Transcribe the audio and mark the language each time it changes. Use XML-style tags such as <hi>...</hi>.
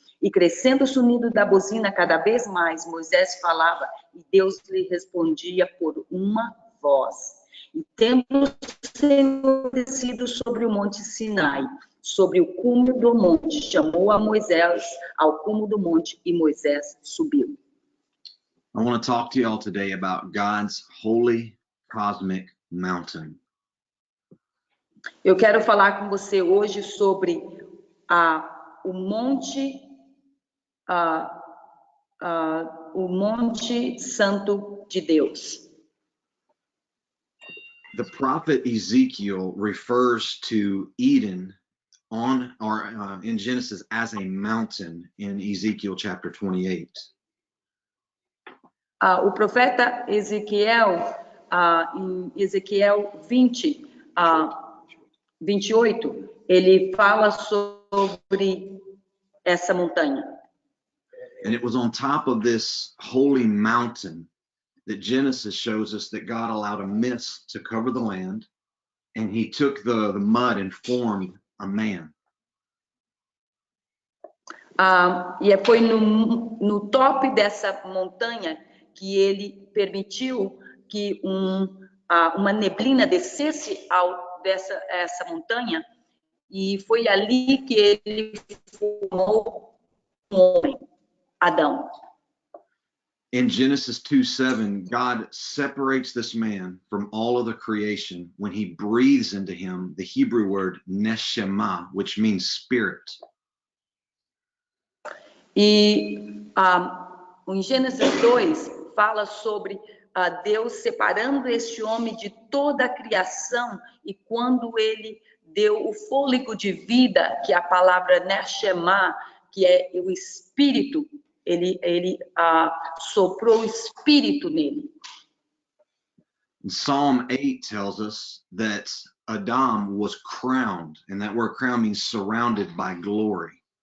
<pt>E crescendo o sonido da buzina cada vez mais, Moisés falava, e Deus lhe respondia por uma voz. E tendo o Senhor descido sobre o monte Sinai, sobre o cume do monte, chamou a Moisés ao cume do monte, e Moisés subiu.</pt> <en>I want to talk to you all today about God's holy cosmic mountain.</en> <pt>Eu quero falar com você hoje sobre o Monte Santo de Deus.</pt> <en>The prophet Ezekiel refers to Eden in Genesis as a mountain in Ezekiel chapter 28.</en> <pt>O profeta Ezequiel, em Ezequiel 20, 28, ele fala sobre essa montanha.</pt> <en>And it was on top of this holy mountain that Genesis shows us that God allowed a mist to cover the land, and he took the mud and formed a man.</en> <pt>E foi no top dessa montanha que ele permitiu que uma neblina descesse dessa montanha, e foi ali que ele formou um homem, Adão.</pt> <en>In Genesis 2:7, God separates this man from all of the creation when he breathes into him the Hebrew word neshama, which means spirit.</en> <pt>E em Gênesis 2 fala sobre Deus separando este homem de toda a criação, e quando ele deu o fôlego de vida, que é a palavra neshama, que é o espírito, ele soprou o espírito nele.</pt> <en>Psalm 8 tells us that Adam was crowned, and that word crown means surrounded by glory.</en>